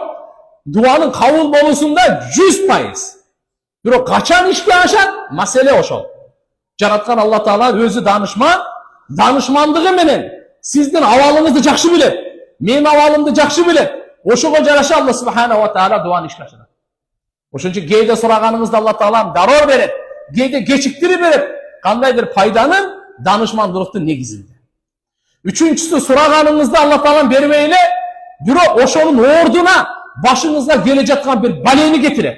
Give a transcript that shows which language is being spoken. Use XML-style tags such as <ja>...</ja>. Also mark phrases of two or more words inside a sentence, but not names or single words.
<ky>Дуанын кабыл болуусунда 100%. Бирок качан ишке ашат? Маселе ошол. Жараткан Алла Таала өзү данышман, данышмандыгы менен сиздин абалыңызды жакшы билет. Менин абалымды жакшы билет. Ошого жараша</ky> <ar>الله سبحانه وتعالى</ar> <ky>дуаны ишке ашырат. Ошон үчүн кээде сураганыңызды Алла Таалам дароо берет, кээде кечиктирип берет. Кандайдыр пайданын данышмандылыктын негизинде. Үчүнчүсү, сураганыңызды Алла Таалам бербей эле, бирок ошонун ордуна башыңызга келе жаткан бир балени кетирет.</ky>